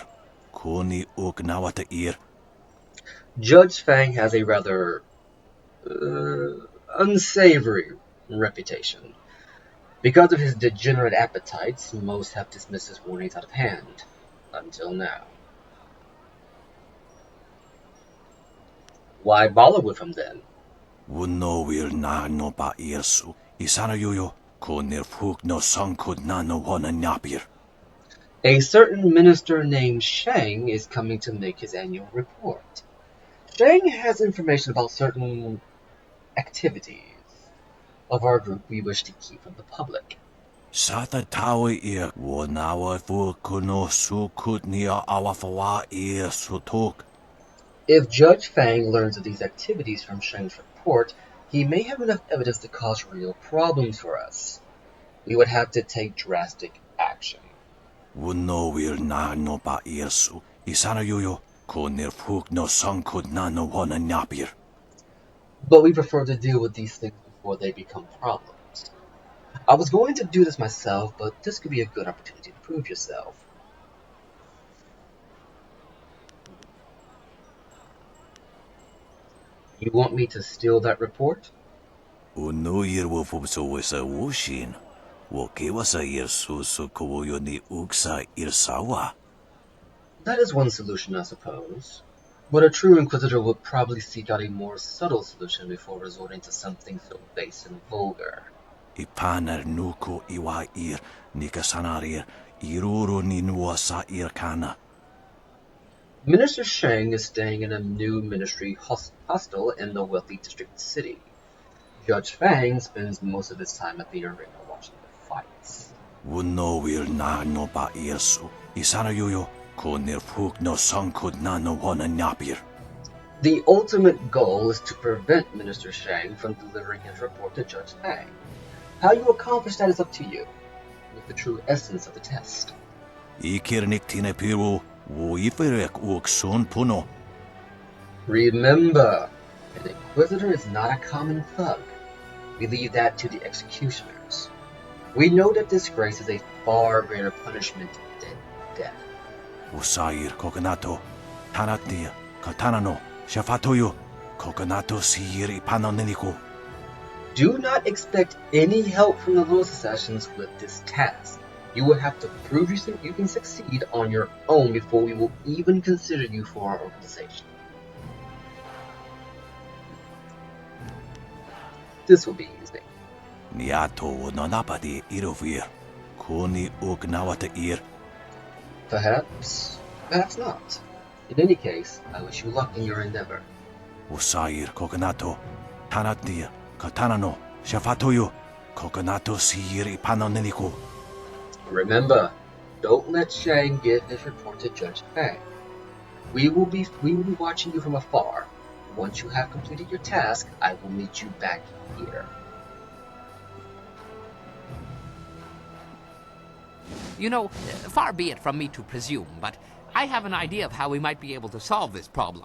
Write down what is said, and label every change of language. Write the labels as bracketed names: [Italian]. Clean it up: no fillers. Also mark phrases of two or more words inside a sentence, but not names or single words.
[English] Kuni ugnawata ir. Judge Fang has a rather unsavory reputation. Because of his degenerate appetites, most have dismissed his warnings out of hand. Until now. Why bother with him then? Wuno wir na no ba irsu. Isana yoyo konir fuk no sankud na no wana napir. A certain minister named Shang is coming to make his annual report. Shang has information about certain activities of our group we wish to keep from the public. Sata tawi ir wonawa fukuno sukutnia awafawa ir sutuk. If Judge Fang learns of these activities from Shang's report, he may have enough evidence to cause real problems for us. We would have to take drastic action. Wuno wir na no ba irsu. Isana yoyo konir fuk no sankud na no wana napir. But we prefer to deal with these things before they become problems. I was going to do this myself, but this could be a good opportunity to prove yourself. You want me to steal that report? Uno ir wo fubso wisa wushin. Wo kewasa ir susu kowoyo ni uksa irsawa. That is one solution, I suppose. But a true Inquisitor would probably seek out a more subtle solution before resorting to something so base and vulgar. Ipanar nuko iwa ir nikasanarir iruro ni nuasa irkana. Minister Shang is staying in a new ministry hostel in the wealthy district of the city. Judge Fang spends most of his time at the arena watching the fights. Wuno wir na no ba irsu. Isana yoyo konir fuk no sankud na no wana napir. The ultimate goal is to prevent Minister Shang from delivering his report to Judge Fang. How you accomplish that is up to you, with the true essence of the test. Ikirnik tine piru wo iferek uksun puno. Remember, an Inquisitor is not a common thug. We leave that to the executioners. We know that disgrace is a far greater punishment than death. Usair kokonato. Tanatia katanano shafatoyo. Kokonato sihir ipanoneniko. Do not expect any help from the Lotus Assassins with this task. You will have to prove you can succeed on your own before we will even consider you for our organization. This will be easy. Niato nonapadi irovir. Kuni ugnawata ir. Perhaps not. In any case, I wish you luck in your endeavor. Usair kokonato. Tanatia. Katana no. Shafatoyo. Kokonato sihir ipanoneniko. Remember, don't let Shang give his report to Judge Fang. We will be watching you from afar. Once you have completed your task, I will meet you back here. You know, far be it from me to presume, but I have an idea of how we might be able to solve this problem.